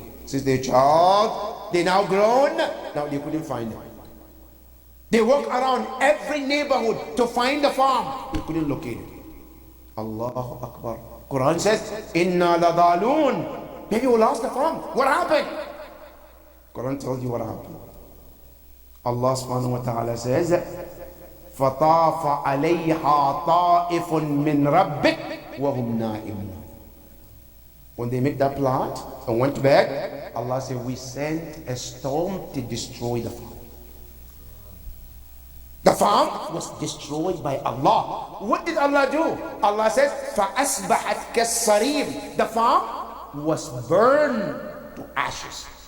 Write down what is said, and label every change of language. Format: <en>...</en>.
<en>Since they're child, they now grown, now they couldn't find it. They walk around every neighborhood to find the farm. They couldn't locate it. Allahu Akbar. Quran says,</en> <ar>Inna ladaloon.</ar> <en>Maybe we lost the farm. What happened? Quran told you what happened. Allah subhanahu wa ta'ala says,</en> <ar>فَطَافَ عَلَيْهَا طَائِفٌ مِّن رَبِّكَ وَهُمْ نَائِمُونَ.</ar> <en>When they made that plot and went to bed, Allah said, we sent a storm to destroy the farm. The farm was destroyed by Allah. What did Allah do? Allah says,</en> <ar>فَأَصْبَحَتْ كَالصَّرِيمِ.</ar> <en>The farm was burned to ashes.</en>